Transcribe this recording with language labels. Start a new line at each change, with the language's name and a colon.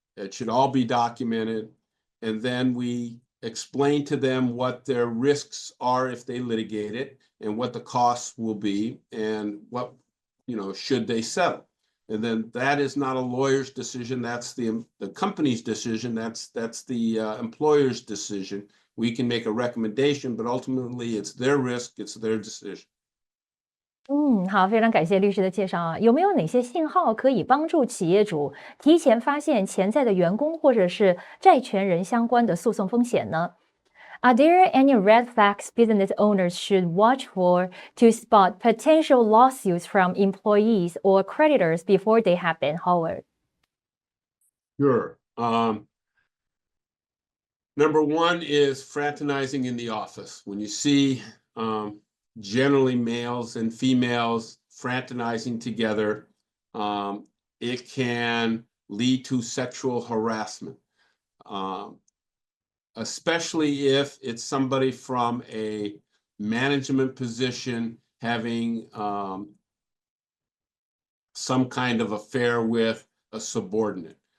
English: It should all be documented. And then we explain to them what their risks are if they litigate it, and what the costs will be, and what, should they settle. And then that is not a lawyer's decision. That's the company's decision. That's the employer's decision. We can make a recommendation, but ultimately it's their risk. It's their decision.
Chinese: 好，非常感谢律师的介绍啊。有没有哪些信号可以帮助企业主提前发现潜在的员工或者是债权人相关的诉讼风险呢
English: Are there any red flags business owners should watch for to spot potential lawsuits from employees or creditors before they happen, Howard? Sure. Number one is fraternizing in the office. When you see generally males and females fraternizing together, it can lead to sexual harassment, especially if it's somebody from a management position having some kind of affair with a subordinate.